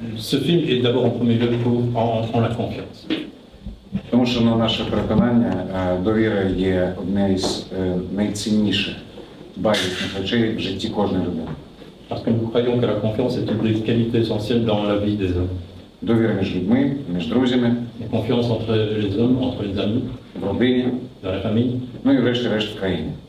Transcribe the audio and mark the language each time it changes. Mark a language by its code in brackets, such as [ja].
[fr] Ce film est d'abord en premier lieu en la confiance. [uk] Тому Тому що на наше переконання довіра є одне із найцінніших базисних речей в житті кожної людини. [fr] Parce que nous croyons que la confiance est une des qualités essentielles dans la vie des hommes. [uk] Довіра між людьми, між друзями, [fr] La confiance entre les hommes, entre les amis, [uk] в родині, [fr] dans la famille [uk] ну і врешті-решт в країні.